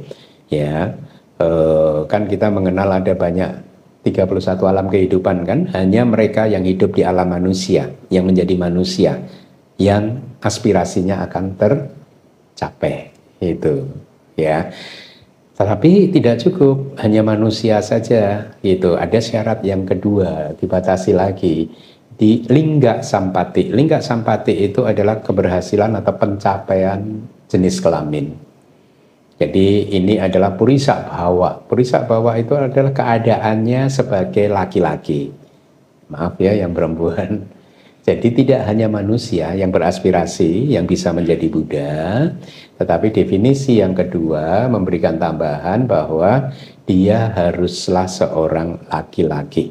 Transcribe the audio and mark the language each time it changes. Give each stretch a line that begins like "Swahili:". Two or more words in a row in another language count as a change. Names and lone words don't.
Indonesian: Ya, kan kita mengenal ada banyak 31 alam kehidupan kan, hanya mereka yang hidup di alam manusia, yang menjadi manusia, yang aspirasinya akan tercapai, itu ya. Tetapi tidak cukup hanya manusia saja, itu ada syarat yang kedua, dibatasi lagi di
Pali: lingga sampati. Lingga sampati
Indonesian: itu adalah keberhasilan atau pencapaian jenis kelamin. Jadi ini adalah
Pali: purisa bhawa. Purisa bhawa
Indonesian: itu adalah keadaannya sebagai laki-laki. Maaf ya yang perempuan. Jadi tidak hanya manusia yang beraspirasi yang bisa menjadi Buddha, tetapi definisi yang kedua memberikan tambahan bahwa dia haruslah seorang laki-laki.